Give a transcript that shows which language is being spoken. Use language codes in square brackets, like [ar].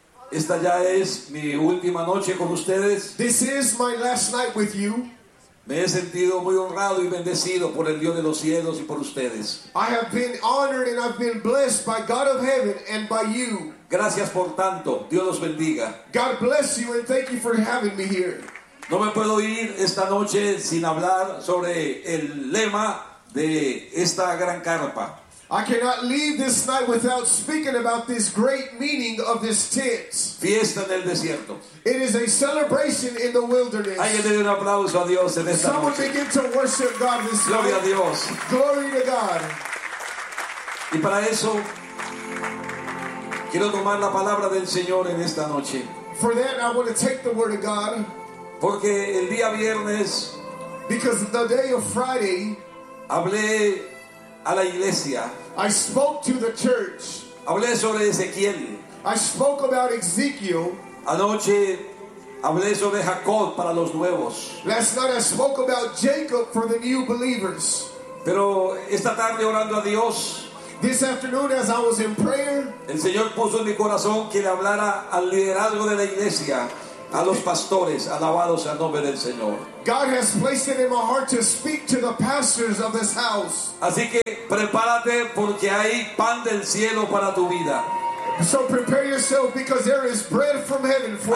[es] Esta ya es mi última noche con ustedes. [en] This is my last night with you. [es] Me he sentido muy honrado y bendecido por el Dios de los cielos y por ustedes. [en] I have been honored and I've been blessed by God of heaven and by you. [es] Gracias por tanto. Dios los bendiga. [en] God bless you and thank you for having me here. [es] No me puedo ir esta noche sin hablar sobre el lema de esta gran carpa. [en] I cannot leave this night without speaking about this great meaning of this tent. [es] Fiesta en el desierto. [en] It is a celebration in the wilderness. [es] Alguien le dé un aplauso a Dios en esta [en] Someone [es] noche. [en] Begin to worship God this [es] Gloria [en] night. [es] A Dios. [en] Glory to God. [es] Y para eso, quiero tomar la palabra del Señor en esta noche. [en] For that, I want to take the word of God. [es] Porque el día viernes, [en] because the day of Friday, [es] hablé a la iglesia. [en] I spoke to the church. [es] Hablé sobre Ezequiel. [en] I spoke about Ezekiel. [es] Anoche hablé sobre Jacob para los nuevos. [en] Last night I spoke about Jacob for the new believers. [es] Pero esta tarde orando a Dios, [en] this afternoon as I was in prayer, [es] el Señor puso en mi corazón que le hablara al liderazgo de la iglesia, a los pastores, alabados al nombre del Señor. [en] God has placed it in my heart to speak to the pastors of this house. [es] Así que prepárate porque hay pan del cielo para tu vida. [en] So prepare yourself because there is bread from heaven for you.